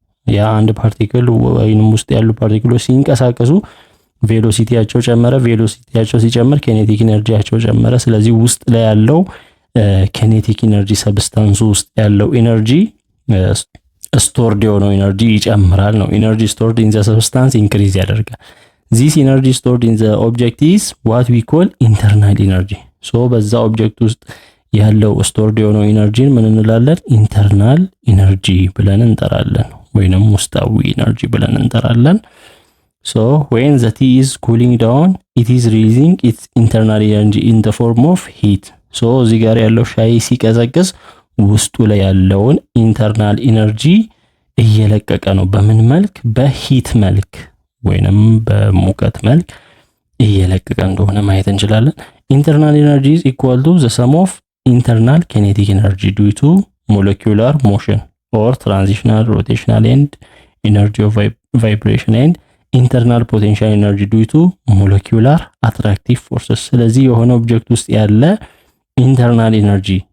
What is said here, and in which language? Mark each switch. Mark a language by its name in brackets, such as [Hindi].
[Amharic] ያ አንድ ፓርቲክል ወይንም ውስጥ ያሉ ፓርቲክሎች ሲንቀሳቀሱ ቬሎሲቲያቸው ጨመረ፣ ቬሎሲቲያቸው ሲጨምር ኬኔቲክ ኢነርጂያቸው ጨመረ። ስለዚህ ውስጥ ላይ ያለው ኬኔቲክ ኢነርጂ ሰብስታንሱ ውስጥ ያለው ኢነርጂ ስቶርድ የሆነው ኢነርጂ ይጨምራል ነው። ኢነርጂ ስቶርድ ኢን ዘ ሰብስታንስ ኢንክሪዝ ያደርጋል። [English] this energy stored in the object is what we call internal energy so [Amharic] በዛ ኦብጀክት ውስጥ ያለው ስቶርድ የሆነው ኢነርጂን ምን እንላለን? ኢንተርናል ኢነርጂ ብለን እንጠራለን፣ ወይንም ውስጣዊ ኢነርጂ ብለን እንጠራለን። ሶ [English] when the tea is cooling down it is releasing its internal energy in the form of heat. [Amharic] ሶ እዚህ ጋር ያለው ሻይ ሲቀዘቅዝ ውስጡ ላይ ያለውን ኢንተርናል ኢነርጂ እየለቀቀ ነው። በምን መልክ? በሂት መልክ ወይንም በሙቀት መልክ እየለቀቀ እንደሆነ ማየት እንችላለን። [English] ኢንተርናል ኢነርጂ is equal to the sum of internal kinetic energy due to molecular motion or transitional rotational and energy of vibration and internal potential energy due to molecular attractive forces። [Amharic] ስለዚህ የሆነ ኦብጀክት ውስጥ ያለ ኢንተርናል ኢነርጂ